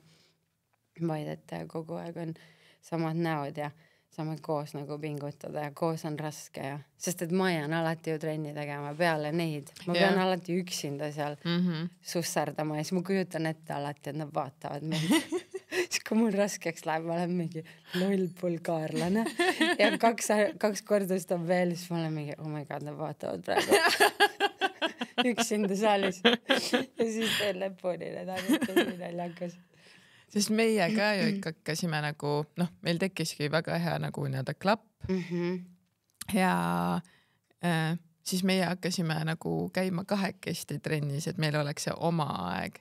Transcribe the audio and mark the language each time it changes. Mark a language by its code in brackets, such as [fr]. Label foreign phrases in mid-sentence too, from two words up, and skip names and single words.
[et] Vaid, et kogu aeg on samad näod ja saame koos nagu pingutada ja koos on raske ja, sest et ma jään alati ju trenni tegema peale neid. Ma pean alati üksinda seal susserdama ja siis ma kujutan ette alati, et nad vaatavad mind. Siis kui mul raskeks läheb, ma olen mingi loll bulgaarlane ja 2 korda seda veel, siis ma olen mingi, [en] oh my god, [et] nad vaatavad praegu üksinda saalis ja siis teen lõpuni need ainult naljakas. Sest meie ka ju ikka hakkasime nagu, meil tekkiski väga hea nagu nii-öelda klapp ja siis meie hakkasime nagu käima 2 trennis, et meil oleks see oma aeg.